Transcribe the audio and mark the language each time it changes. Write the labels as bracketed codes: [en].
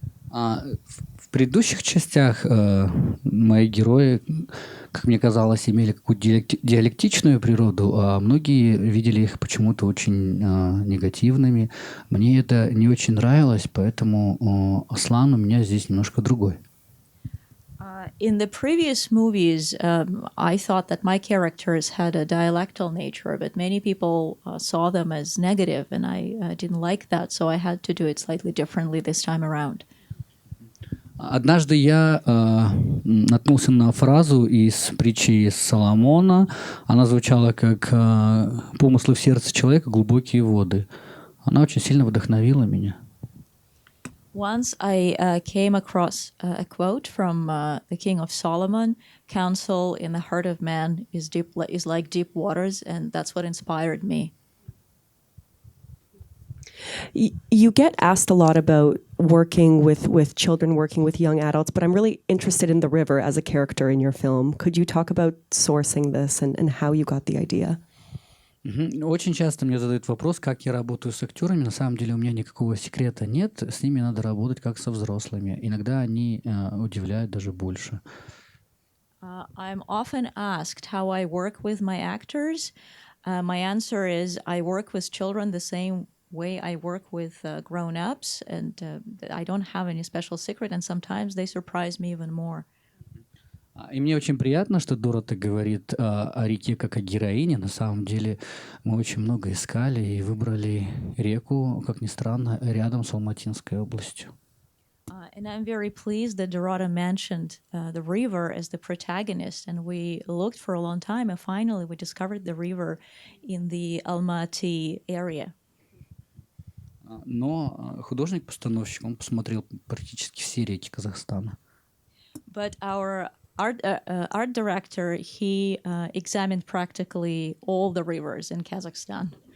[ru] В предыдущих частях мои герои, как мне казалось, имели какую-то диалектичную природу, а многие видели их почему-то очень негативными. Мне это не очень нравилось, поэтому Аслан у меня здесь немножко другой. [en] In the previous movies, I thought that my characters had a dialectal nature, but many people saw them as negative, and I didn't like that, so I had to do it slightly differently this time around. [ru] Однажды я наткнулся на фразу из притчи Соломона. Она звучала как «Помыслы в сердце человека, глубокие воды». Она очень сильно вдохновила меня. [en] Once I came across a quote from the King of Solomon, "Counsel in the heart of man is like deep waters," and that's what inspired me. You get asked a lot about working with children, working with young adults, but I'm really interested in The River as a character in your film. Could you talk about sourcing this and how you got the idea? [ru] Очень часто мне задают вопрос, как я работаю с актерами. На самом деле у меня никакого секрета нет. С ними надо работать как со взрослыми. Иногда они удивляют даже больше. [en] I'm often asked how I work with my actors. My answer is I work with children the same way I work with grown-ups, and I don't have any special secret, and sometimes they surprise me even more. [ru] И мне очень приятно, что Дорота говорит о реке как о героине. На самом деле мы очень много искали и выбрали реку, как ни странно, рядом с Алматинской областью. [en] And I'm very pleased that Dorota mentioned the river as the protagonist, and we looked for a long time, and finally we discovered the river in the Almaty area. [ru] Но художник-постановщик, он посмотрел практически все реки Казахстана. [en] But our art director, he examined practically all the rivers in Kazakhstan.